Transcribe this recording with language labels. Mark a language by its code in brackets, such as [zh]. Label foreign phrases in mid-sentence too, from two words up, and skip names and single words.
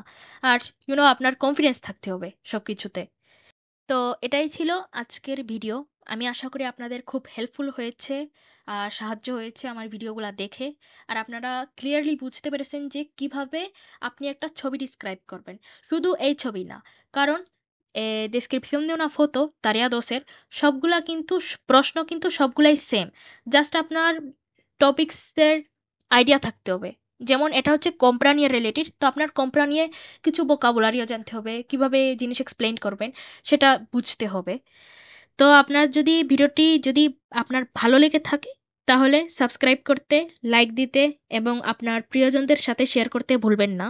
[bn] আর আপনার কনফিডেন্স থাকতে হবে সব কিছুতে। তো এটাই ছিল আজকের ভিডিও। আমি আশা করি আপনাদের খুব হেল্পফুল হয়েছে, আর সাহায্য হয়েছে আমার ভিডিওগুলো দেখে। আর আপনারা ক্লিয়ারলি বুঝতে পেরেছেন যে কিভাবে আপনি একটা ছবি ডিসক্রাইব করবেন, শুধু এই ছবি না, কারণ [es] descripción de una foto tarea 2 [bn] এর সবগুলা কিন্তু প্রশ্ন কিন্তু সবগুলাই সেম, জাস্ট আপনার টপিকসের আইডিয়া থাকতে হবে। যেমন এটা হচ্ছে কম্প্রা নিয়ে রিলেটেড, তো আপনার কম্প্রা নিয়ে কিছু ভোকাবুলারিও জানতে হবে, কিভাবে জিনিস এক্সপ্লেইন করবেন সেটা বুঝতে হবে। তো আপনার যদি ভিডিওটি যদি আপনার ভালো লেগে থাকে তাহলে সাবস্ক্রাইব করতে, লাইক দিতে এবং আপনার প্রিয়জনদের সাথে শেয়ার করতে ভুলবেন না।